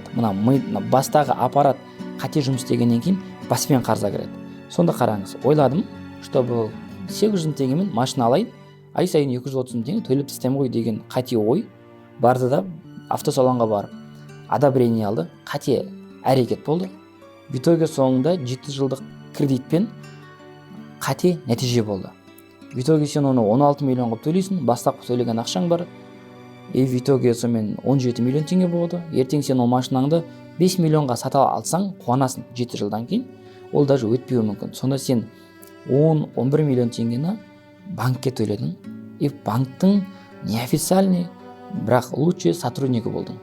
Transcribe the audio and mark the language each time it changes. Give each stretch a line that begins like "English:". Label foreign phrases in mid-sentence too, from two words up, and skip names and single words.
Kazakh: Мына бастағы аппарат қате жұмыс істегеннен кейін баспен қарызға кіреді. Сонда қараңыз, ойладым, чтобы 800 теңгемен машина алайын, ай сайын 230 теңге төлеп тастаймын ғой деген қате ой барды да автосалонға барып одобрение алды, қате әрекет болды.
Russian: В итоге
Kazakh: соңында 7 жылдық кредитпен қате нәтиже болды.
Russian: В итоге
Kazakh: сен оны 16 миллион қылып төлейсің, бастапқы төлеген ақшаң бар.
Russian: В итоге
Kazakh: сонымен 17 миллион теңге болды. Ертең сен ол машинаңды 5 миллионға сата алсаң, қуанасың 7 жылдан кейін. Ол даже өтпеуі мүмкін. Сонда сен 10-11 миллион теңгені банкке төледің. Банктың неофициальный, бірақ лучший сотруднигі болдың.